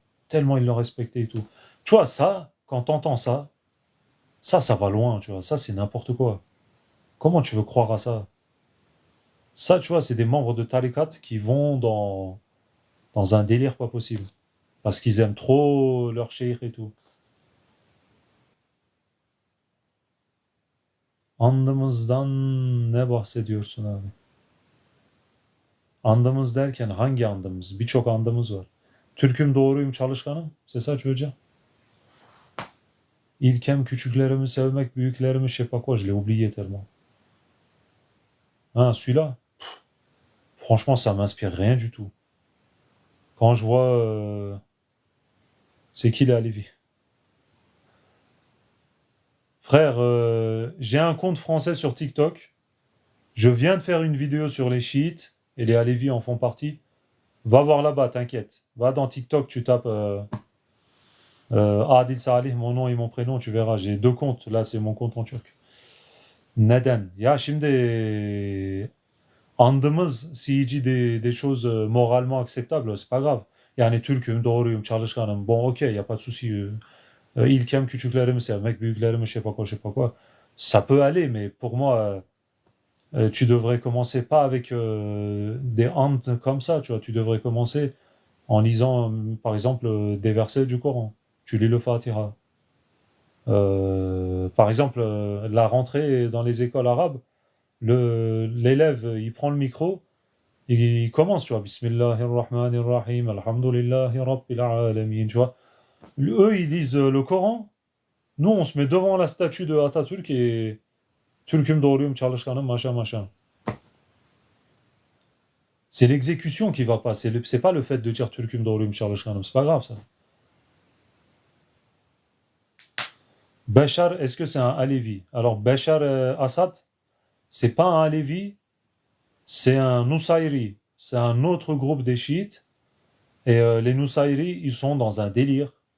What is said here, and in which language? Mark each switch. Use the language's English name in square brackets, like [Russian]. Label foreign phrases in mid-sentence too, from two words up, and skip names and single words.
[French] Tellement il le respectait et tout. Tu vois, ça, quand t'entends ça, ça va loin, tu vois. Ça, c'est n'importe quoi. Comment tu veux croire à ça? Ça, tu vois, c'est des membres de Tariqat qui vont dans un délire pas possible. Parce qu'ils aiment trop leur cheikh et tout. [Turkish] Andımızdan ne bahsediyorsun abi? Andımız derken hangi andımız? Birçok andımız var. Türk'üm, doğruyum, çalışkanım. [French] C'est ça tu veux dire? [Turkish] İlkem küçüklerimi sevmek, büyüklerimi [French] je sais pas quoi, je l'ai oublié tellement. Hein, celui-là? Franchement, ça m'inspire rien du tout. Quand je vois... c'est qui les Lévi? Frère, j'ai un compte français sur TikTok. Je viens de faire une vidéo sur les chiites, et les Alevis en font partie. Va voir là-bas, t'inquiète. Va dans TikTok, tu tapes Adil Salih, mon nom et mon prénom, tu verras. J'ai 2 comptes. Là, c'est mon compte en turc. [Turkish] Neden. Ya şimdi andımız [French] CG des choses moralement acceptables, c'est pas grave. [Turkish] Yani Türk'üm, doğruyum, çalışkanım. [French] Bon, ok, y a pas de souci. [Turkish] İlkem küçüklerimi sevmek, büyüklerimi [French] je sais pas quoi, je sais pas quoi. Ça peut aller, mais pour moi, tu devrais commencer pas avec des and comme ça, tu vois. Tu devrais commencer en lisant, par exemple, des versets du Coran. Tu lis le Fatiha. Par exemple, la rentrée dans les écoles arabes, l'élève, il prend le micro, il commence, tu vois, [Arabic] بسم الله الرحمن الرحيم، الحمد لله رب العالمين, [French] tu vois. Eux, ils lisent le Coran. Nous, on se met devant la statue de Atatürk et [Turkish] Türk'üm doğruyum çalışkanım [French] machin machin. C'est l'exécution qui va pas, c'est pas le fait de dire [Turkish] Türk'üm doğruyum çalışkanım, [French] c'est pas grave ça. Bachar, est-ce que c'est un Alevi? Alors Bachar Assad, c'est pas un Alevi, c'est un Nusayri, c'est un autre groupe des chiites. Et les Nusayri, ils sont dans un délire.